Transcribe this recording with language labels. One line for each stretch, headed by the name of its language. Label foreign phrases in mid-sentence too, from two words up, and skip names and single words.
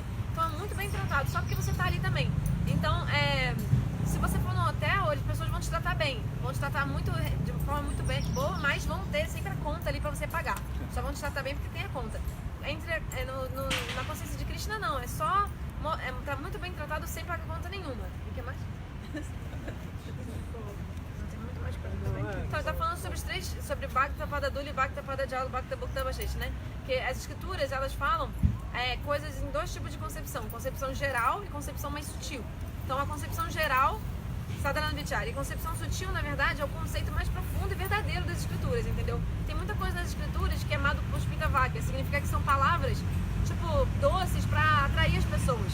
Portuguese: Então é muito bem tratado, só porque você tá ali também. Então, se você for no hotel, as pessoas vão te tratar bem, vão te tratar de forma muito bem, boa, mas vão ter sempre a conta ali pra você pagar. Só vão te tratar bem porque tem a conta. Na consciência de Krishna, não, tá muito bem tratado sem pagar conta nenhuma. O que mais? Então, está falando sobre
Sanskrit: Bhakta Pada Duli, Bhakta Pada Jala, Bhakta Bhukta Bhashesh,
Portuguese: né? Que as escrituras, elas falam coisas em dois tipos de concepção. Concepção geral e concepção mais sutil. Então a concepção geral,
Sanskrit: Sadhana Vichara,
Portuguese: e concepção sutil, na verdade, é o conceito mais profundo e verdadeiro das escrituras, entendeu? Tem muita coisa nas escrituras que é chamado Puspitavakya, significa que são palavras, tipo, doces para atrair as pessoas.